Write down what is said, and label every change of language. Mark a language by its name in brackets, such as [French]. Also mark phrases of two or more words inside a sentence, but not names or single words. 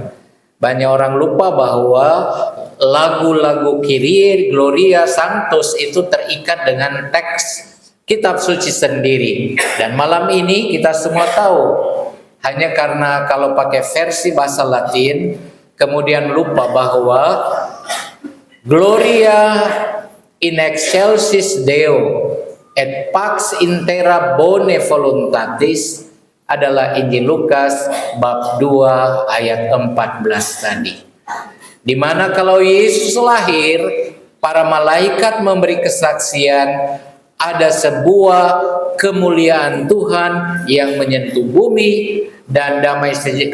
[Indonesian] Banyak orang lupa bahwa lagu-lagu Kyrie, Gloria, Sanctus itu terikat dengan teks kitab suci sendiri. Dan malam ini kita semua tahu, hanya karena kalau pakai versi bahasa Latin, kemudian lupa bahwa [Latin] Gloria in excelsis Deo et pax in terra bone voluntatis [Indonesian] adalah Injil Lukas bab 2 ayat 14 tadi. Di mana kalau Yesus lahir, para malaikat memberi kesaksian ada sebuah kemuliaan Tuhan yang menyentuh bumi, dan damai sejahtera.